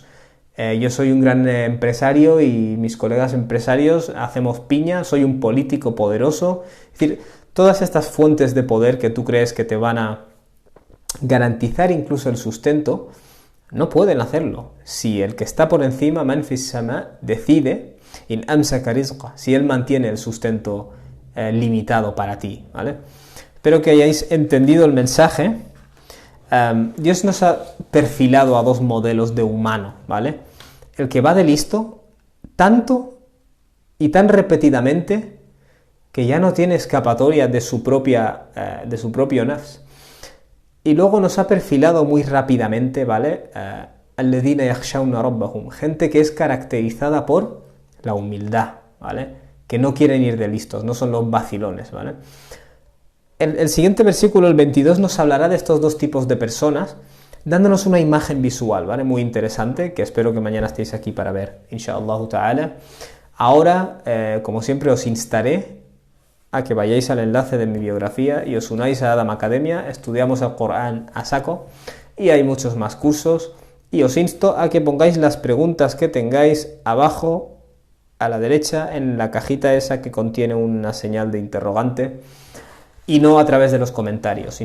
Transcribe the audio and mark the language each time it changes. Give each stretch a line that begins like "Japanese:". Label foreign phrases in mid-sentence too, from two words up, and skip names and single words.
Spanish: Yo soy un gran empresario y mis colegas empresarios hacemos piña, soy un político poderoso. Es decir, todas estas fuentes de poder que tú crees que te van a garantizar incluso el sustento, no pueden hacerlo. Si el que está por encima,
Arabic: من في السماء, decide, إن أمسك رزقه,
Spanish: si él mantiene el sustento limitado para ti, ¿vale? Espero que hayáis entendido el mensaje. Dios nos ha perfilado a dos modelos de humano, ¿vale? El que va de listo tanto y tan repetidamente que ya no tiene escapatoria de su propio nafs. Y luego nos ha perfilado muy rápidamente, ¿vale?
Arabic: الذين يخشون ربهم,
Spanish: gente que es caracterizada por la humildad, ¿vale? Que no quieren ir de listos, no son los vacilones, ¿vale? El siguiente versículo, el 22, nos hablará de estos dos tipos de personas, dándonos una imagen visual, ¿vale? Muy interesante, que espero que mañana estéis aquí para ver,
Arabic: إن شاء الله تعالى.
Spanish: Ahora, como siempre, os instaré a que vayáis al enlace de mi biografía y os unáis a Adam Academia. Estudiamos el Corán a saco y hay muchos más cursos, y os insto a que pongáis las preguntas que tengáis abajo a la derecha en la cajita esa que contiene una señal de interrogante, y no a través de los comentarios.